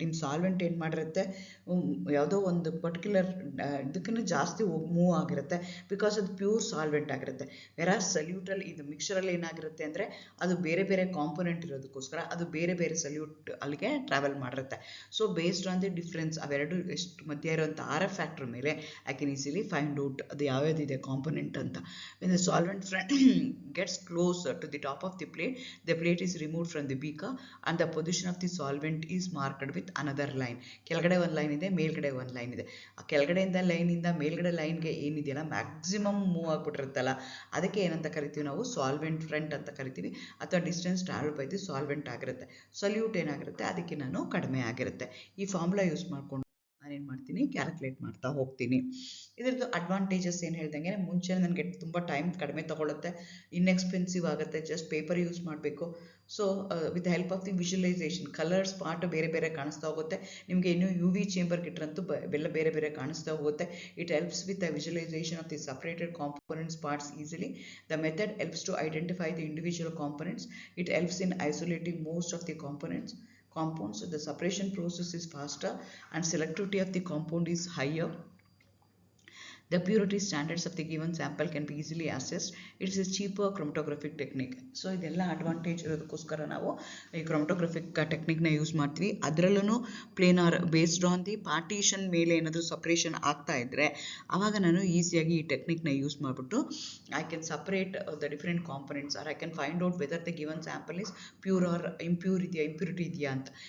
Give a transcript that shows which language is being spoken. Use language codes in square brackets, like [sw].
[kn] ನಿಮ್ಮ ಸಾಲ್ವೆಂಟ್ ಏನು ಮಾಡಿರುತ್ತೆ, ಯಾವುದೋ ಒಂದು ಪರ್ಟಿಕ್ಯುಲರ್ ಇದಕ್ಕಿಂತ ಜಾಸ್ತಿ ಮೂವ್ ಆಗಿರುತ್ತೆ, ಬಿಕಾಸ್ ಅದು ಪ್ಯೂರ್ ಸಾಲ್ವೆಂಟ್ ಆಗಿರುತ್ತೆ. ವೆರಾಸ್ ಸಲ್ಯೂಟಲ್ಲಿ ಇದು ಮಿಕ್ಸ್ಚರಲ್ಲಿ ಏನಾಗಿರುತ್ತೆ ಅಂದರೆ ಅದು ಬೇರೆ ಬೇರೆ ಕಾಂಪೊನೆಂಟ್ ಇರೋದಕ್ಕೋಸ್ಕರ ಅದು ಬೇರೆ ಬೇರೆ ಸಲ್ಯೂಟ್ ಅಲ್ಲಿಗೆ travel ಮಾಡಿರುತ್ತೆ. So based on the difference ಅವೆರಡು ಎಷ್ಟು ಮಧ್ಯೆ ಇರುವಂಥ RF ಫ್ಯಾಕ್ಟರ್ ಮೇಲೆ [en] I can easily find out [kn] ಅದು ಯಾವ್ಯಾವುದಿದೆ ಕಾಂಪೊನೆಂಟ್ ಅಂತ. [en] When the solvent gets closer to the top of the plate is removed from the beaker and the position of the solvent is marked with another line. [kn] ಕೆಳಗಡೆ ಒಂದು line ಇದೆ, ಮೇಲ್ಗಡೆ ಒಂದು line ಇದೆ. ಆ ಕೆಳಗಡೆಯಿಂದ ಲೈನಿಂದ ಮೇಲ್ಗಡೆ ಲೈನ್ಗೆ ಏನಿದೆಯಲ್ಲ ಮ್ಯಾಕ್ಸಿಮಮ್ ಮೂವ್ ಆಗಿಬಿಟ್ಟಿರುತ್ತಲ್ಲ, ಅದಕ್ಕೆ ಏನಂತ ಕರಿತೀವಿ ನಾವು, ಸಾಲ್ವೆಂಟ್ ಫ್ರಂಟ್ ಅಂತ ಕರಿತೀವಿ, ಅಥವಾ [en] distance travel by the solvent [kn] ಆಗಿರುತ್ತೆ. ಸಲ್ಯೂಟ್ ಏನಾಗಿರುತ್ತೆ ಅದಕ್ಕೆ ನಾನು ಕಡಿಮೆ ಆಗಿರುತ್ತೆ. ಈ ಫಾರ್ಮುಲಾ ಯೂಸ್ ಮಾಡಿಕೊಂಡು ನಾನೇನು ಮಾಡ್ತೀನಿ, ಕ್ಯಾಲ್ಕುಲೇಟ್ ಮಾಡ್ತಾ ಹೋಗ್ತೀನಿ. ಇದರದ್ದು ಅಡ್ವಾಂಟೇಜಸ್ ಏನು ಹೇಳ್ದಂಗೆ, ಮುಂಚೆ ನನಗೆ ತುಂಬ ಟೈಮ್ ಕಡಿಮೆ ತೊಗೊಳುತ್ತೆ, ಇನ್ಎಕ್ಸ್ಪೆನ್ಸಿವ್ ಆಗುತ್ತೆ, ಜಸ್ಟ್ ಪೇಪರ್ ಯೂಸ್ ಮಾಡಬೇಕು. [en] so with help of the visualization colours part [kn] ಬೇರೆ ಬೇರೆ ಕಾಣಿಸ್ತಾ ಹೋಗುತ್ತೆ. ನಿಮಗೆ ಇನ್ನೂ UV ಚೇಂಬರ್ಗೆ ಇಟ್ಟರಂತೂ ಬೇರೆ ಬೇರೆ ಕಾಣಿಸ್ತಾ ಹೋಗುತ್ತೆ. [en] It helps with the visualization of the separated components parts easily. The method helps to identify the individual components. It helps in isolating most of the compounds. The separation process is faster and selectivity of the compound is higher. The purity standards of the given sample can be easily assessed. It is a cheaper chromatographic technique. [kn] So ಇದೆಲ್ಲ advantage ಇರೋದಕ್ಕೋಸ್ಕರ ನಾವು ಈ ಕ್ರೊಮಟೋಗ್ರಫಿಕ್ ಟೆಕ್ನಿಕ್ನ use ಮಾಡ್ತೀವಿ. [en] ಅದರಲ್ಲೂ planar based on the partition [kn] ಮೇಲೆ ಏನಾದರೂ separation ಆಗ್ತಾ ಇದ್ದರೆ ಆವಾಗ ನಾನು ಈಸಿಯಾಗಿ ಈ ಟೆಕ್ನಿಕ್ನ ಯೂಸ್ ಮಾಡಿಬಿಟ್ಟು [en] I can separate the different components or I can find out whether the given sample is pure or impurity [kn] ಇದೆಯಾ ಅಂತ.